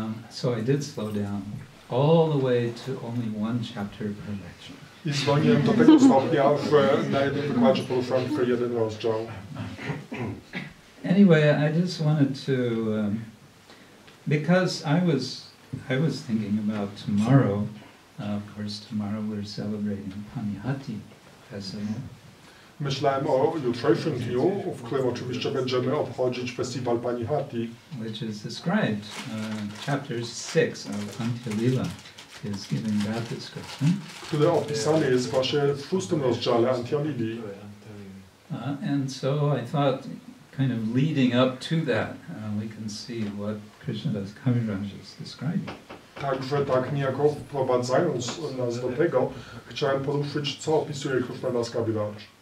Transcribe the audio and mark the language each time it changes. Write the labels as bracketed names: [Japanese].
[English] So I did slow down all the way to only one chapter per lecture. [Polish] I zwolniłem do tego stopnia, że na jednym wykładzie poruszałem tylko jeden rozdział. [English] Anyway, I just wanted to, because I was thinking about tomorrow. Of course, tomorrow we're celebrating Panihati Festival. [Polish] Myślałem o jutrzejszym dniu, w którym oczywiście będziemy obchodzić festiwal Panihati. [English] Which is described, chapter 6 of Antya-līlā is giving that description. [Polish] Który opisany jest właśnie w 6 rozdziale Antya-līlī. [English] And so I thought, kind of leading up to that, we can see what Krishnadas Kaviraj is describing. [Polish] Także tak niejako wprowadzając nas do tego, chciałem poruszyć, co opisuje Krishnadas Kaviraj.